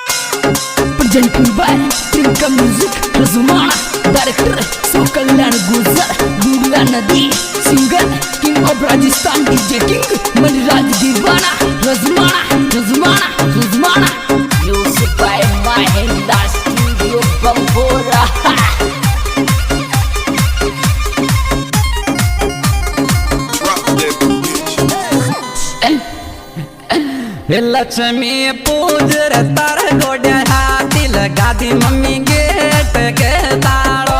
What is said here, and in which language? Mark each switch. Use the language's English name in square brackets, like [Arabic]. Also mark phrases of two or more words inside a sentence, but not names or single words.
[English] Presenting by Trinka Music, Razumana, Director, Sokalyan Guzar, Gugla Nadi, Singer, King of Rajasthan, DJ King, Maniraj Divana, Razumana, Razumana, Razumana. Music by Mahinda Studio, Bambora. लक्ष्मी पूजर तार गोड्या हाथी लगा दी मम्मी गेट के ताड़ो।